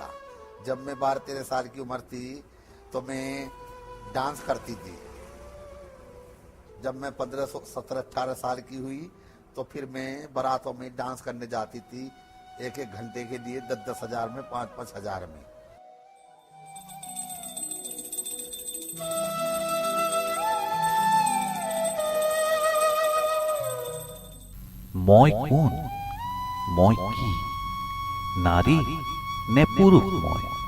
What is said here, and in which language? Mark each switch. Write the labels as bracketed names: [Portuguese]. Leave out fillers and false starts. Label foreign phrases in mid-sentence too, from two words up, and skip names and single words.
[Hindi] जब मैं 12-13 साल की उम्र थी तो मैं डांस करती थी। जब मैं 15-17-18 साल की हुई तो फिर मैं बारातों में डांस करने जाती थी। 1-1 घंटे के लिए 10-10 हजार में, 5-5 हजार में। [Assamese] মই কোন, মই কি, নারী নে পুরুষ মই?